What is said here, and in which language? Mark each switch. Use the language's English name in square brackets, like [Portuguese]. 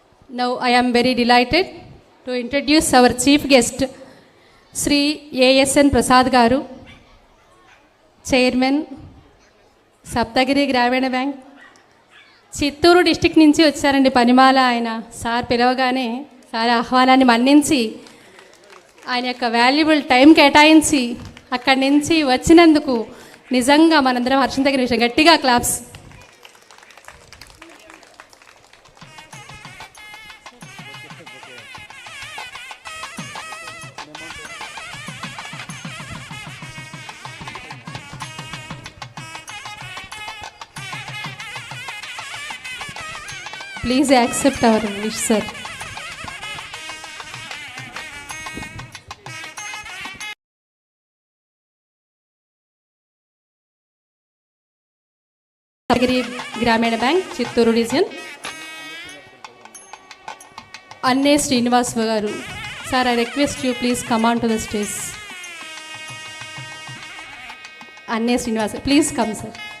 [English] Now I am very delighted to introduce our chief guest, Sri A.S.N. [Telugu] Prasad Garu, Chairman, Saptagiri గ్రామీణ bank, Chittoor district నుంచి వచ్చారండి. పనిమాల ఆయన sir పిలవగానే sir ఆహ్వానాన్ని మన్నించి ఆయన యొక్క వాల్యుబుల్ టైం కేటాయించి అక్కడి నుంచి వచ్చినందుకు నిజంగా మనందరం హర్షించదగిన విషయం. గట్టిగా claps. [English] Please accept our wish, sir. [Telugu] Saptagiri గ్రామీణ బ్యాంక్, చిత్తూరు రీజియన్. [English] అన్నే శ్రీనివాస్ గారు, sir, I request you please come on to the stage. Anne Srinivas, please come, sir.